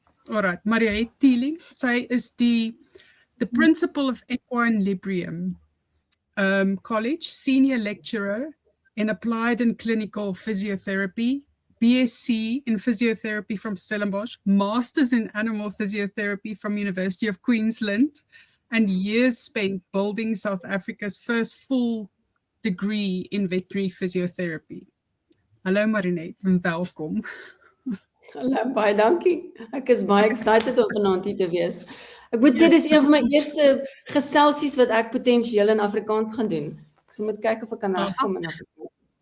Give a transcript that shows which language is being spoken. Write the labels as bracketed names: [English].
[English] Alright, Marinette Teeling, [Afrikaans] sy is [English] the principal of Equine-Librium College, senior lecturer in Applied and Clinical Physiotherapy, BSc in Physiotherapy from Stellenbosch, Masters in Animal Physiotherapy from University of Queensland, and years spent building South Africa's first full degree in veterinary physiotherapy. [Afrikaans] Hallo Marinette, en welkom. Hallo, baie dankie. Ek is baie excited om vanaand hier te wees. Ek moet sê, dis een van my eerste geselsies wat ek potensieel in Afrikaans gaan doen. Ek moet kyk of ek kan regkom in Afrikaans.